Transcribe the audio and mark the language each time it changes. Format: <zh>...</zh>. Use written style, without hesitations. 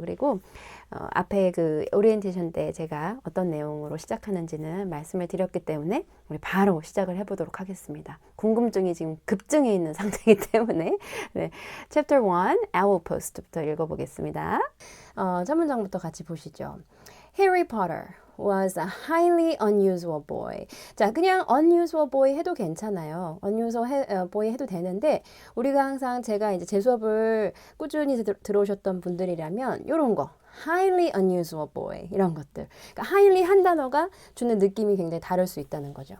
<ko>그리고 앞에 그 오리엔테이션 때 제가 어떤 내용으로 시작하는지는 말씀을 드렸기 때문에 우리 바로 시작을 해보도록 하겠습니다. 궁금증이 지금 급증해 있는 상태이기 때문에 네, Chapter 1, Owl Post부터 읽어보겠습니다. 첫 문장부터 같이 보시죠.</ko> <en>Harry Potter was a highly unusual boy.</en> <ko>자, 그냥 unusual boy 해도 괜찮아요. unusual boy 해도 되는데 우리가 항상 제가 이제 제 수업을 꾸준히 들어오셨던 분들이라면 이런 거 highly unusual boy 이런 것들. 그러니까 highly 한 단어가 주는 느낌이 굉장히 다를 수 있다는 거죠.</ko>